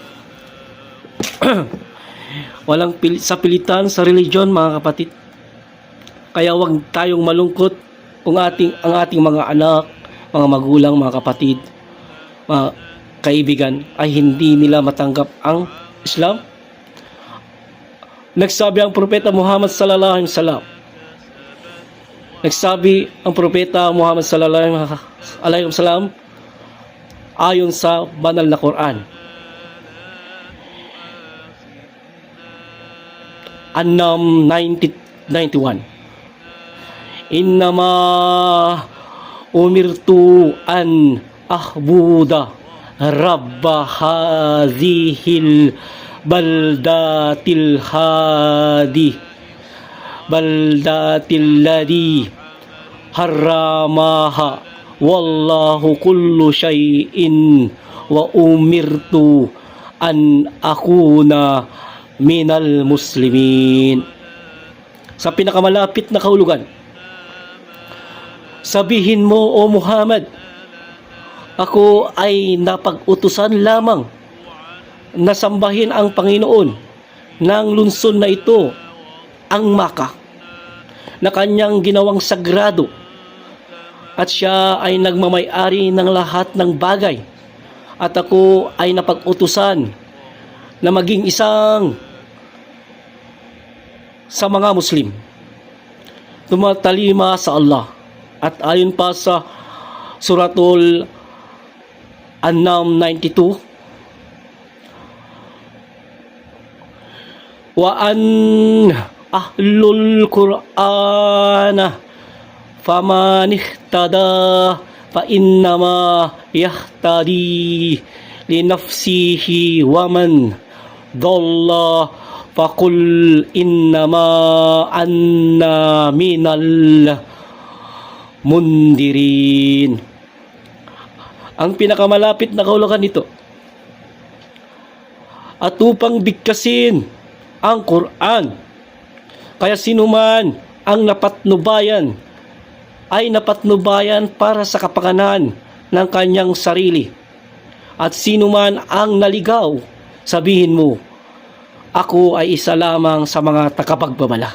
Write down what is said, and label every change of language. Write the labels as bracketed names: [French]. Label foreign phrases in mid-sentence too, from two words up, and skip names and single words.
[Filipino] Walang sapilitan sa religion, mga kapatid. Kaya huwag tayong malungkot kung ang ating mga anak, mga magulang, mga kapatid, mga kaibigan ay hindi nila matanggap ang Islam. Nagsabi ang Propeta Muhammad [Arabic] صلى الله عليه وسلم, [Filipino] Nagsabi ang propeta Muhammad [Arabic] صلى الله عليه وسلم [Filipino] ayon sa banal na Quran. An-Nam 91. [Arabic] إنما أمرت أن أعبد رب هذه البلدة الذي حرمها وله كل شيء وأمرت أن أكون من المسلمين. [Filipino] Sa pinakamalapit na kahulugan, sabihin mo, O Muhammad, ako ay napag-utusan lamang na sambahin ang Panginoon ng lungsod na ito, ang Makkah, na kanyang ginawang sagrado, at siya ay nagmamay-ari ng lahat ng bagay, at ako ay napag-utusan na maging isang sa mga Muslim, tumatalima sa Allah. At ayon pa sa Suratul An-Nam 92, [Arabic] وأن أتلو القرآن فمن اهتدى فإنما يهتدي لنفسه ومن ضل فقل إنما أنا من المنذرين. [Filipino] Ang pinakamalapit na kahulugan nito, at upang bigkasin ang Quran, kaya sinuman ang napatnubayan ay napatnubayan para sa kapakanan ng kanyang sarili, at sinuman ang naligaw, sabihin mo, ako ay isa lamang sa mga tagapagbabala.